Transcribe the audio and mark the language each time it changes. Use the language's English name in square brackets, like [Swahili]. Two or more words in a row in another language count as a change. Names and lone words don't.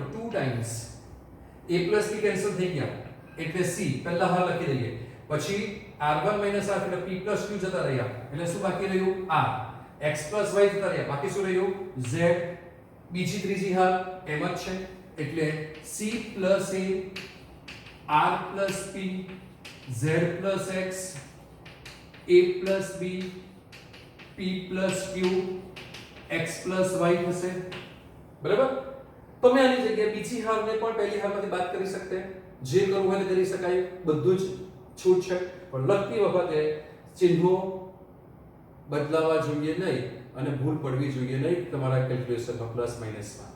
[English] 2 times a b [Gujarati] કેન્સલ થઈ ગયા એટલે c પહેલા હા લખી દઈએ, પછી r1 r3 એટલે p q જતા રહ્યા એટલે શું બાકી રહ્યું r, x y જતા રહ્યા બાકી શું રહ્યું z, બીજી ત્રીજી હાર એમ જ છે એટલે c a r p z x a b p q x y થશે, બરાબર. તમે આની જગ્યાએ બીજી હારને પણ પહેલી હારમાંથી બાદ કરી શકતે, જે કરવું હોય તે કરી શકાય, બધું જ છૂટ છે. પણ લખતી વખતે ચિહ્નો બદલાવા જોઈએ નહીં અને ભૂલ પડવી જોઈએ નહીં તમારા કેલ્ક્યુલેશનમાં પ્લસ માઈનસમાં.